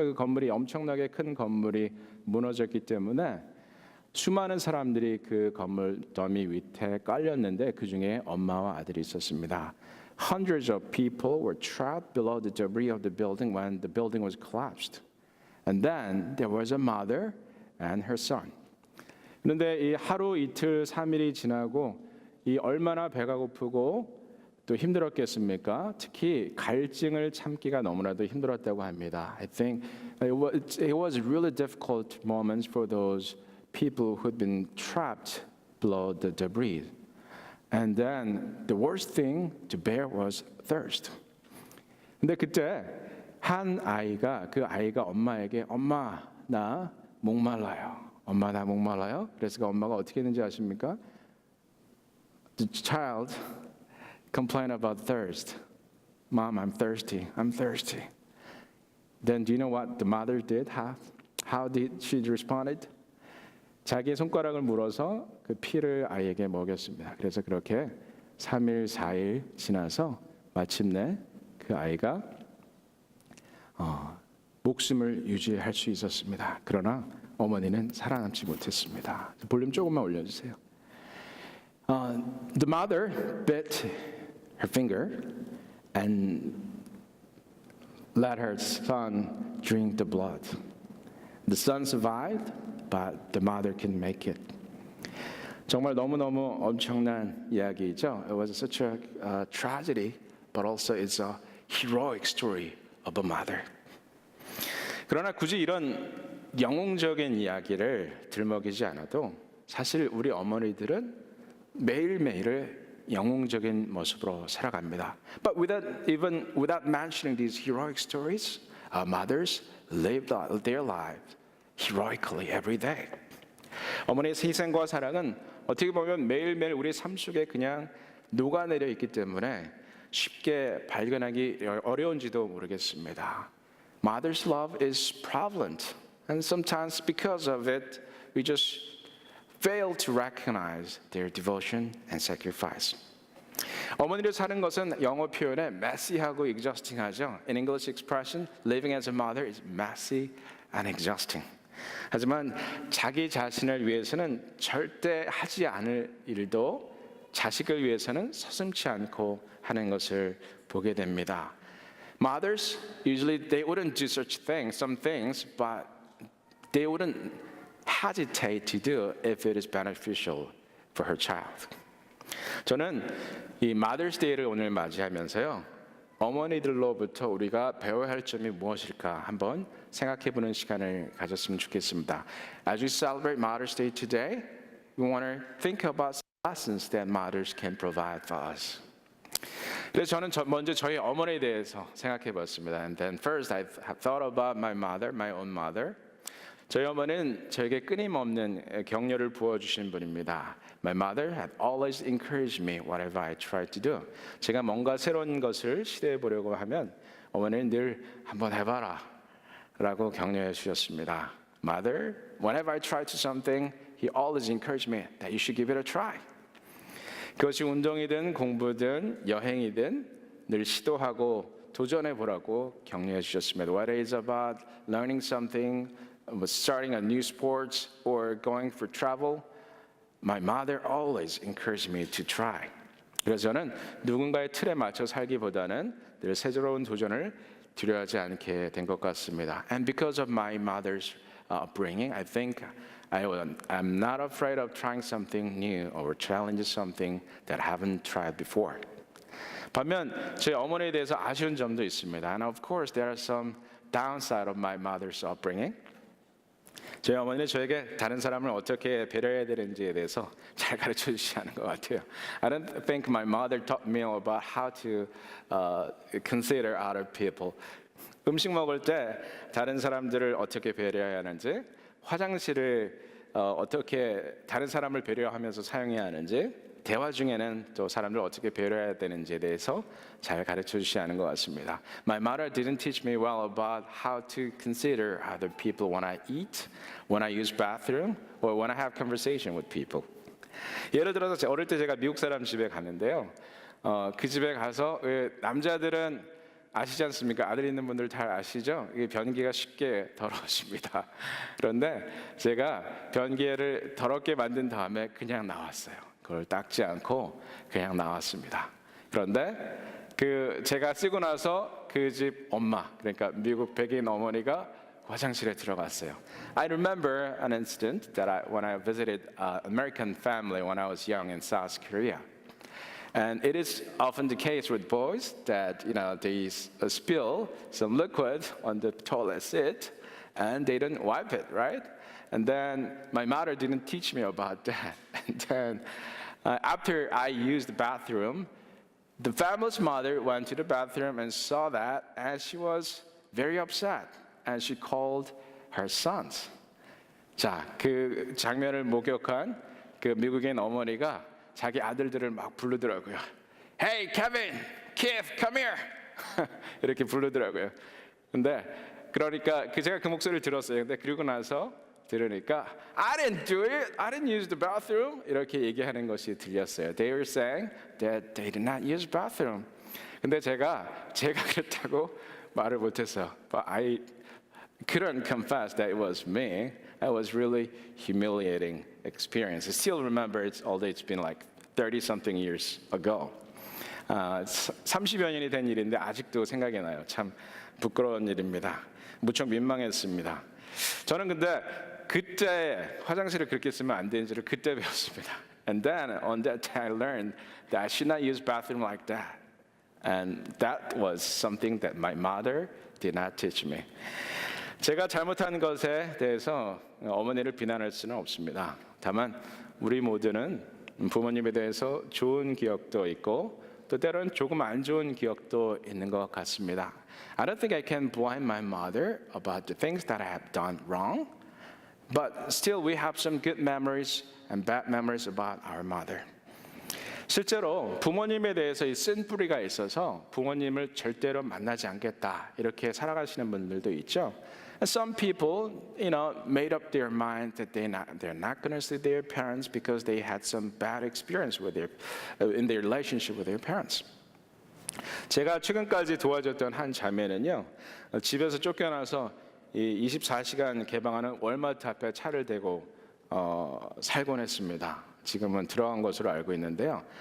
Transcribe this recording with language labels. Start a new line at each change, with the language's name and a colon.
Korean: 그 건물이 엄청나게 큰 건물이 무너졌기 때문에 수많은 사람들이 그 건물 더미 밑에 깔렸는데 그 중에 엄마와 아들이 있었습니다.
English: Hundreds of people were trapped below the debris of the building when the building was collapsed. And then there was a mother and her son.
Korean: 그런데 이 하루 이틀 3일이 지나고 이 얼마나 배가 고프고 또 힘들었겠습니까? 특히 갈증을 참기가 너무나도 힘들었다고 합니다.
English: I think it was really difficult moments for those people who'd been trapped below the debris. And then the worst thing to bear was thirst.
Korean: 근데 그때 한 아이가 그 아이가 엄마에게 엄마 나 목말라요. 엄마 나 목말라요? 그래서 그 엄마가 어떻게 했는지 아십니까?
English: The child complained about thirst. Mom, I'm thirsty. I'm thirsty. Then do you know what the mother did? How did she responded?
Korean: 자기의 손가락을 물어서 그 피를 아이에게 먹였습니다. 그래서 그렇게 3일, 4일 지나서 마침내 그 아이가 목숨을 유지할 수 있었습니다. 그러나 어머니는 살아남지 못했습니다. 볼륨 조금만 올려주세요.
English: The mother bit her finger and let her son drink the blood. The son survived, but the mother couldn't make it.
Korean: 정말 너무너무 엄청난 이야기죠.
English: It was such a tragedy, but also it's a heroic story of a mother.
Korean: 그러나 굳이 이런 영웅적인 이야기를 들먹이지 않아도 사실 우리 어머니들은 매일매일을 영웅적인 모습으로 살아갑니다.
English: But without mentioning these heroic stories, our mothers lived their lives heroically every day.
Korean: 어머니의 희생과 사랑은 어떻게 보면 매일매일 우리 삶 속에 그냥 녹아내려 있기 때문에 쉽게 발견하기 어려운지도 모르겠습니다.
English: Mother's love is prevalent, and sometimes because of it, we just fail to recognize their devotion and sacrifice.
Korean: 어머니를 사는 것은 영어 표현에 messy하고 exhausting하죠.
English: In English expression, living as a mother is messy and exhausting.
Korean: 하지만 자기 자신을 위해서는 절대 하지 않을 일도 자식을 위해서는 서슴지 않고 하는 것을 보게 됩니다.
English: Mothers usually they wouldn't do such things, some things, but they wouldn't hesitate to do if it is beneficial for her child.
Korean: 저는 이 Mother's Day를 오늘 맞이하면서요, 어머니들로부터 우리가 배워야 할 점이 무엇일까 한번 생각해보는 시간을 가졌으면 좋겠습니다.
English: As we celebrate Mother's Day today, we want to think about lessons that mothers can provide for us.
Korean: 그래서 저는 먼저 저희 어머니에 대해서 생각해봤습니다.
English: And then first I thought about my mother, my own mother.
Korean: 저희 어머니는 저에게 끊임없는 격려를 부어주신 분입니다.
English: My mother had always encouraged me whatever I tried to do.
Korean: 제가 뭔가 새로운 것을 시도해 보려고 하면 어머니는 늘 한번 해봐라 라고 격려해 주셨습니다.
English: Mother, whenever I tried to something, he always encouraged me that you should give it a try.
Korean: 그것이 운동이든 공부든 여행이든 늘 시도하고 도전해 보라고 격려해 주셨습니다.
English: Whether it's about learning something, starting a new sports, or going for travel, my mother always encouraged me to try.
Korean: 그래서 저는 누군가의 틀에 맞춰 살기보다는 늘 새로운 도전을 두려워하지 않게 된 것 같습니다.
English: And because of my mother's upbringing, I think I'm not afraid of trying something new or challenging something that I haven't tried before.
Korean: 반면 제 어머니에 대해서 아쉬운 점도 있습니다.
English: And of course, there are some downside of my mother's upbringing.
Korean: 저희 어머니는 저에게 다른 사람을 어떻게 배려해야 되는지에 대해서 잘 가르쳐 주시지 않은 것 같아요.
English: I don't think my mother taught me about how to consider other people.
Korean: 음식 먹을 때 다른 사람들을 어떻게 배려해야 하는지, 화장실을 어떻게 다른 사람을 배려하면서 사용해야 하는지, 대화 중에는 또 사람들 어떻게 배려해야 되는지에 대해서 잘 가르쳐 주시지 않은 것 같습니다.
English: My mother didn't teach me well about how to consider other people when I eat, when I use bathroom, or when I have conversation with people.
Korean: 예를 들어서 어릴 때 제가 미국 사람 집에 갔는데요. 그 집에 가서 남자들은 아시지 않습니까? 아들 있는 분들 잘 아시죠? 이게 변기가 쉽게 더러워집니다. 그런데 제가 변기를 더럽게 만든 다음에 그냥 나왔어요. 그걸 닦지 않고 그냥 나왔습니다. 그런데 제가 쓰고 나서 그 집 엄마, 그러니까 미국 백인 어머니가 화장실에 들어갔어요.
English: I remember an incident that when I visited an American family when I was young in South Korea. And it is often the case with boys that they spill some liquid on the toilet seat and they don't wipe it, right? And then my mother didn't teach me about that. And then after I used the bathroom, the family's mother went to the bathroom and saw that, and she was very upset. And she called her sons.
Korean: 자, 그 장면을 목격한 그 미국인 어머니가 자기 아들들을 막 부르더라고요.
English: Hey, Kevin, Keith, come here.
Korean: 이렇게 부르더라고요. 근데 그러니까 제가 그 목소리를 들었어요. 근데 그리고 나서 들으니까
English: I didn't do it. I didn't use the bathroom.
Korean: 이렇게 얘기하는 것이 들렸어요.
English: They were saying that they did not use bathroom.
Korean: 근데 제가 그랬다고 말을 못했어요.
English: But I couldn't confess that it was me. It was really humiliating experience. I still remember although it's been like 30-something years ago.
Korean: 30여 년이 된 일인데 아직도 생각이 나요. 참 부끄러운 일입니다. 무척 민망했습니다. 저는 근데 그때 화장실을 그렇게 쓰면 안 되는지를 그때 배웠습니다.
English: And then on that day I learned that I should not use bathroom like that. And that was something that my mother did not teach me.
Korean: 제가 잘못한 것에 대해서 어머니를 비난할 수는 없습니다. 다만 우리 모두는 부모님에 대해서 좋은 기억도 있고 또 때로는 조금 안 좋은 기억도 있는 것 같습니다.
English: I don't think I can blame my mother about the things that I have done wrong, but still we have some good memories and bad memories about our mother.
Korean: 실제로 부모님에 대해서 이 쓴뿌리가 있어서 부모님을 절대로 만나지 않겠다 이렇게 살아가시는 분들도 있죠.
English: And some people, made up their mind that they're not going to see their parents because they had some bad experience in their relationship with their parents.
Korean: 제가 최근까지 도와줬던 한 자매는요, 집에서 쫓겨나서 이 24시간 개방하는 월마트 앞에 차를 대고 살곤 했습니다. 지금은 들어간 것으로 알고 있는데요.